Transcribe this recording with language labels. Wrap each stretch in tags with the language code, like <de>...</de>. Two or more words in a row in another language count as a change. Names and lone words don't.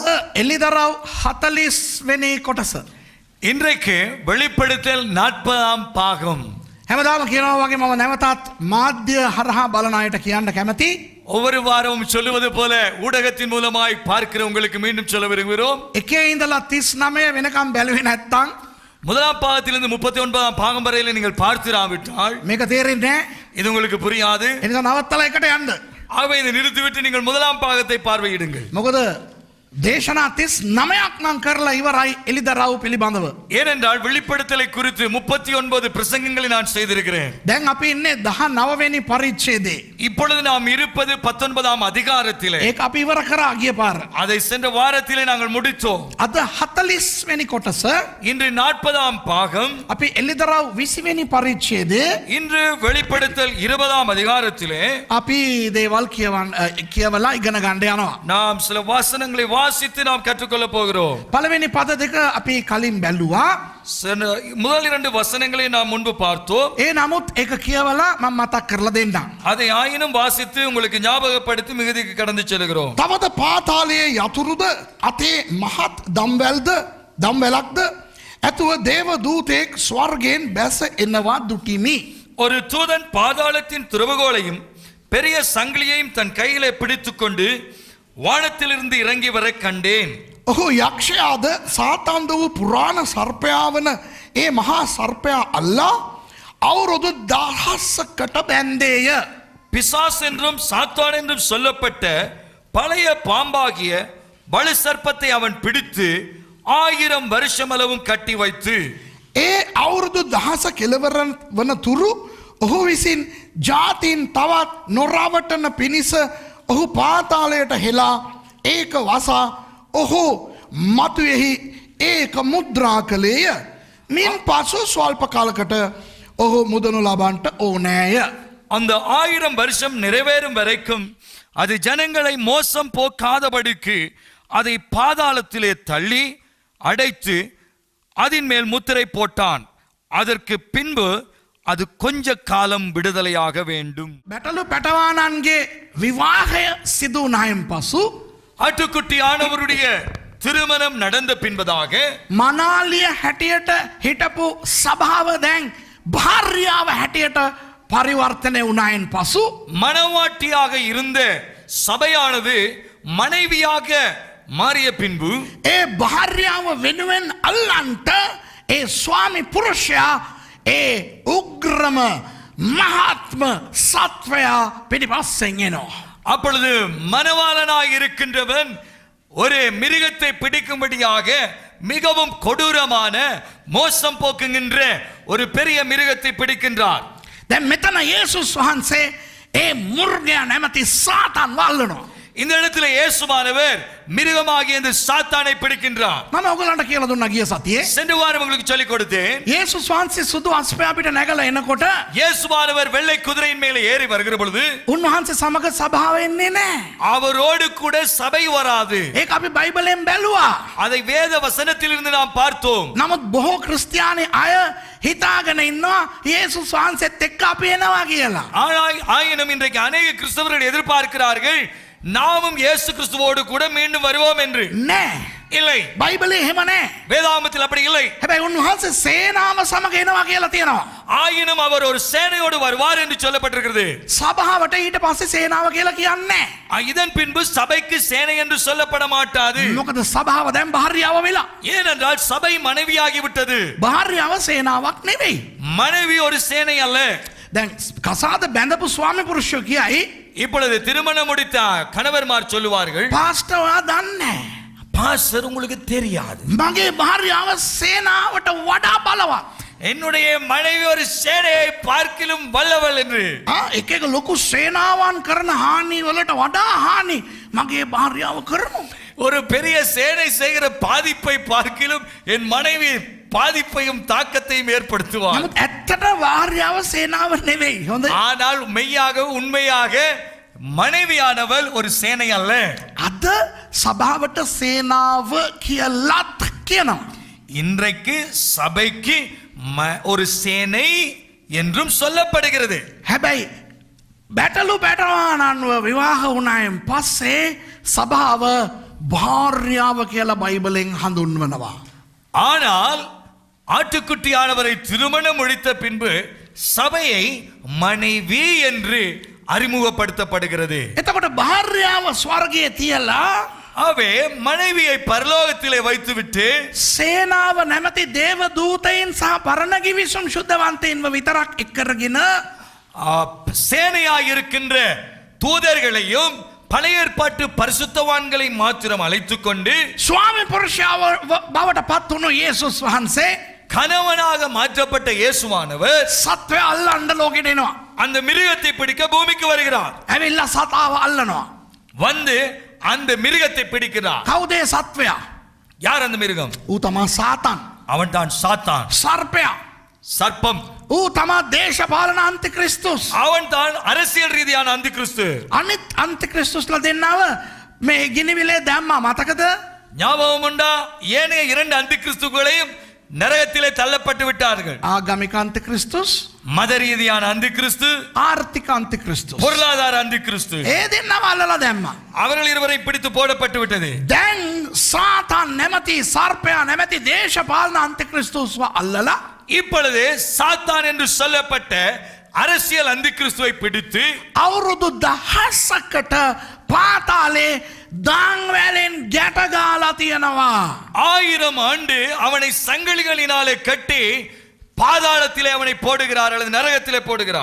<si>එලිදරව් 40 වෙනි කොටස.</si> <ta>இன்றைக்கு வெளிப்படுத்தல் 40ஆம் பாகம்.</ta> <si>හැමදාම කියනවා වගේ මම නැවතත් මාධ්‍ය හරහා බලන අයට කියන්න කැමති.</si> <ta>ஒவ்வொரு வாரமும் சொல்லுவது போல ஊடகத்தின் மூலமாய் பார்க்கிற உங்களுக்கு மீண்டும் சொல்ல விரும்புகிறோம்.</ta> <si>එකේ ඉඳලා 39 වෙනකම් බැලුවේ නැත්තම්</si> <ta>முதலாம் பாகத்திலிருந்து 39ஆம் பாகம் வரையில நீங்கள் பார்த்திராவிட்டால்</ta> <si>මේක තේරෙන්නේ නැහැ.</si> <ta>இது உங்களுக்கு புரியாது.</ta> <si>එනිසා නවත්තලා එකට යන්න.</si> <ta>ஆகவே இதை நிறுத்திவிட்டு நீங்கள் முதலாம் பாகத்தை பார்வையிடுங்கள்.</ta> <si>මොකද දේශනා 39ක් නම් කරලා ඉවරයි එලිදරව් පිළිබඳව.</si> <ta>ஏனென்றால் வெளிப்படுத்தலை குறித்து 39 பிரசங்கங்களை நான் செய்திருக்கிறேன்.</ta> <si>දැන් අපි ඉන්නේ 19 වෙනි පරිච්ඡේදයේ.</si> <ta>இப்பொழுது நாம் இருப்பது 19ஆம் அதிகாரத்திலே.</ta> <si>ඒක අපි ඉවර කරා ගිය පාර.</si> <ta>அதை சென்ற வாரத்திலே நாங்கள் முடித்தோம்.</ta> <si>අද 40 වෙනි කොටස.</si> <ta>இன்று 40ஆம் பாகம்.</ta> <si>අපි එලිදරව් 20 වෙනි පරිච්ඡේදයේ</si> <ta>இன்று வெளிப்படுத்தல் 20ஆம் அதிகாரத்திலே</ta> <si>අපි දේවල් කියවලා ඉගෙන ගන්න යනවා.</si> <ta>நாம் சில வசனங்களை வாசித்து நாம் கற்றுக்கொள்ள போகிறோம்.</ta> <si>පළවෙනි පද දෙක අපි කලින් බැලුවා.</si> <ta>முதல் 2 வசனங்களை நாம் முன்பு பார்த்தோம்.</ta> <si>ඒ නමුත් ඒක කියවලා මම මතක් කරලා දෙන්නම්.</si> <ta>அதை ஆயினும் வாசித்து உங்களுக்கு ஞாபகப்படுத்தி மிகுதிக்கு கடந்து செல்கிறோம்.</ta> <si>තවද පාතාලයේ යතුරුද අතේ මහත් දම්වැලක්ද ඇතුව දේව දූතෙක් ස්වර්ගයෙන් බැස එනවා දුටිමි.</si> <ta>ஒரு தூதன் பாதாளத்தின் திறவுகோலையும் பெரிய சங்கிலியையும் தன் கையிலே பிடித்துக்கொண்டு வானத்திலிருந்து இறங்கி வர கண்டேன்.</ta> <si>ඔහු යක්ෂයාද සාතාන්ද වූ පුරාණ සර්පයා වන ඒ මහා සර්පයා අල්ලා අවුරුදු 1000කට බැන්දේය.</si> <ta>பிசாஸ் என்றும் சாத்தான் என்றும் சொல்லப்பட்ட பழைய பாம்பாகிய வலு சர்ப்பத்தை அவன் பிடித்து 1000 வருஷம் அளவும் கட்டி வைத்து</ta> <si>ඒ අවුරුදු 1000 කෙලවර වන තුරු ඔහු විසින් ජාතීන් තවත් නොරවටන පිණිස ඔහු පාතාලයට හෙලා ඒක වසා ඔහු මතුයෙහි ඒක මුද්‍රා කළේය. මින් පසු ස්වල්ප කාලකට ඔහු මුදනු ලබන්නට ඕනෑය.</si> <ta>அந்த 1000 வருஷம் நிறைவேறும் வரைக்கும் அது ஜனங்களை மோசம் போக்காதபடிக்கு அதை பாதாளத்திலே தள்ளி அடைத்து அதன் மேல் முத்திரை போட்டான். அதற்கு பின்பு அது கொஞ்ச காலம் விடுதலையாக வேண்டும்.</ta> <si>බැටළු පැටවානන්ගේ විවාහය සිදු වුණායින් පසු</si> <ta>ஆட்டுக்குட்டி ஆனவருடைய திருமணம் நடந்த பின்பதாக</ta> <si>මනාලිය හැටියට හිටපු සභාව දැන් භාර්යාව හැටියට පරිවර්තනය වුණායින් පසු</si> <ta>மணவாட்டியாக இருந்த சபையானது மனைவியாக மாறிய பின்பு</ta> <si>ඒ භාර්යාව වෙනුවෙන් අල්ලන්ට ඒ ස්වාමි පුරුෂයා ඒ උග්‍රම මහත්ම සත්වයා පිටිපස්සෙන් එනවා.</si> <ta>அப்பொழுது மணவாளனாய் இருக்கின்றவன் ஒரு மிருகத்தை பிடிக்கும்படியாக மிகவும் கொடூரமான மோசம் போக்குகின்ற ஒரு பெரிய மிருகத்தை பிடிக்கின்றார்.</ta> <si>දැන් මෙතන යේසුස් වහන්සේ ඒ මුර්ගයා නැමැති සාතන් වල්ලනවා.</si> <ta>இந்த இடத்துல இயேசுவானவர் மிருகமாகிய இந்த சாத்தானை பிடிக்கின்றார்.</ta> <si>මම ඔයගලන්ට කියලා දුන්නා ගිය සතියේ.</si> <ta>சென்ற வாரம் உங்களுக்கு சொல்லிக் கொடுத்தேன்.</ta> <si>යේසුස් වහන්සේ සුදු අස්පයා පිට නැගලා එනකොට</si> <ta>இயேசுவானவர் வெள்ளை குதிரையின் மேலே ஏறி வருகிற பொழுது</ta> <si>උන්වහන්සේ සමග සභාව එන්නේ නැහැ.</si> <ta>அவரோடு கூட சபை வராது.</ta> <si>ඒක අපි බයිබලෙන් බැලුවා.</si> <ta>அதை வேத வசனத்திலிருந்து நாம் பார்த்தோம்.</ta> <si>නමුත් බොහෝ ක්‍රිස්තියානි අය හිතාගෙන ඉන්නවා යේසුස් වහන්සේත් එක්ක අපි එනවා කියලා.</si> <ta>ஆயினும் இன்றைக்கு அநேக கிறிஸ்தவர்கள் எதிர்பார்க்கிறார்கள் நாமும் இயேசு கிறிஸ்துவோடு கூட மீண்டும் வருவோம் என்று.</ta> <si>නෑ.</si> <ta>இல்லை,</ta> <si>බයිබලේ එහෙම නෑ.</si> <ta>வேதாகமத்தில் அப்படி இல்லை.</ta> <si>හැබැයි උන්වහන්සේ සේනාව සමග එනවා කියලා තියෙනවා.</si> <ta>ஆயினும் அவர் ஒரு சேனையோடு வருவார் என்று சொல்லப்பட்டிருக்கிறது.</ta> <si>සභාවට ඊට පස්සේ සේනාව කියලා කියන්නේ නැහැ.</si> <ta>இதன் பின்பு சபைக்கு சேனை என்று சொல்லப்பட மாட்டாது.</ta> <si>මොකද සභාව දැන් භාර්යාව වෙලා.</si> <ta>ஏனென்றால் சபை மனைவியாகி விட்டது.</ta> <si>භාර්යාව සේනාවක් නෙවෙයි.</si> <ta>மனைவி ஒரு சேனை அல்ல.</ta> <si>දැන් කසාද බැඳපු ස්වාමි පුරුෂයෝ කියයි</si> <ta>இப்பொழுது திருமணம் முடித்த கணவர்மார் சொல்லுவார்கள்,</ta> <si>පාස්ටර් ඔයා දන්නේ</si> <ta>பாஸ்டர் உங்களுக்கு தெரியாது,</ta> <si>මගේ භාර්යාව සේනාවට වඩා බලවත්.</si> <ta>என்னுடைய மனைவி ஒரு சேனையை பார்க்கிலும் வல்லவள் என்று.</ta> <si>එක එක ලොකු සේනාවන් කරන හානි වලට වඩා හානි මගේ භාර්යාව කරනවා.</si> <ta>ஒரு பெரிய சேனை செய்கிற பாதிப்பை பார்க்கிலும் என் மனைவி பாதிப்பையும் தாக்கத்தையும் ஏற்படுத்துவார்.</ta> <si>නමුත් ඇත්තට භාර්යාව සේනාව නෙවෙයි. හොඳයි.</si> <ta>ஆனால் மெய்யாக உண்மையாக மனைவியானவள் ஒரு சேனை அல்ல.</ta> <si>අද සභාවට සේනාව කියලාත් කියනවා.</si> <ta>இன்றைக்கு சபைக்கு ஒரு சேனை என்றும் சொல்லப்படுகிறது.</ta> <si>හැබැයි බැටළු පැටවානන්ව විවාහ වුණායින් පස්සේ සභාව භාර්යාව කියලා බයිබලෙන් හඳුන්වනවා.</si> <ta>ஆனால் ஆட்டுக்குட்டியானவரை திருமணம் முடித்த பின்பு சபையை மனைவி என்று அறிமுகப்படுத்தப்படுகிறது.</ta> <si>එතකොට භාර්යාව ස්වර්ගයේ තියලා</si> <ta>அவே மனைவியை பரலோகத்திலே வைத்துவிட்டு</ta> <si>සේනාව නැමැති දේව දූතයින් සහ පරණ ගිවිසුම් ශුද්ධවන්තයින්ව විතරක් එක්කරගෙන</si> <ta>சேனையாய் இருக்கின்ற தூதர்களையும் பழைய ஏற்பாட்டு பரிசுத்தவான்களை மாத்திரம் அழைத்துக் கொண்டு</ta> <si>ස්වාමි පුරුෂයාව බවට පත් වුණු යේසුස් වහන්සේ</si> <ta>கணவனாக மாற்றப்பட்ட இயேசுவானவர்</ta> <si>සත්වය අල්ලන්න ලෝකෙට එනවා.</si> <ta>அந்த மிருகத்தை பிடிக்க பூமிக்கு வருகிறார்.</ta> <si>ඇවිල්ලා සතාව අල්ලනවා.</si> <ta>வந்து அந்த மிருகத்தை பிடிக்கிறார்.</ta> <si>කවුද ඒ සත්වයා?</si> <ta>யார் அந்த மிருகம்?</ta> <si>ඌ තමා සාතන්.</si> <ta>அவன் தான் சாத்தான்,</ta> <si>සර්පයා.</si> <ta>சர்ப்பம்.</ta> <si>ඌ තමා දේශපාලන අන්තික්‍රිස්තුස්.</si> <ta>அவன் தான் அரசியல் ரீதியான அந்தி கிறிஸ்து.</ta> <si>අනිත් අන්තික්‍රිස්තුස්ලා දෙන්නව මේ ගිනිවිලේ දැම්මා මතකද?</si> <ta>ஞாபகம் உண்டா? ஏனைய இரண்டு அந்தி கிறிஸ்துக்களையும் நரகத்திலே தள்ளப்பட்டு விட்டார்கள்.</ta> <si>ආගමික අන්තික්‍රිස්තුස්,</si> <ta>மத ரீதியான அந்தி கிறிஸ்து,</ta> <si>ආර්ථික අන්තික්‍රිස්තුස්.</si> <ta>பொருளாதார அந்தி கிறிஸ்து.</ta> <si>ඒ දෙන්නව අල්ලලා දැම්මා.</si> <ta>அவர்கள் இருவரை பிடித்து போடப்பட்டு விட்டது.</ta> <si>දැන් සාතන් නැමැති සර්පයා නැමැති දේශපාලන අන්තික්‍රිස්තුස්ව අල්ලලා</si> <ta>இப்பொழுது சாத்தான் என்று சொல்லப்பட்ட அரசியல் அந்தி கிறிஸ்துவை பிடித்து</ta> <si>අවුරුදු 1000කට පාතාලේ දාංවැලෙන් ගැට ගාලා තියෙනවා.</si> <ta>1000 ஆண்டு அவனை சங்கிலிகளினாலே கட்டி பாதாளத்திலே அவனை போடுகிறார் அல்லது நரகத்திலே போடுகிறார்.</ta>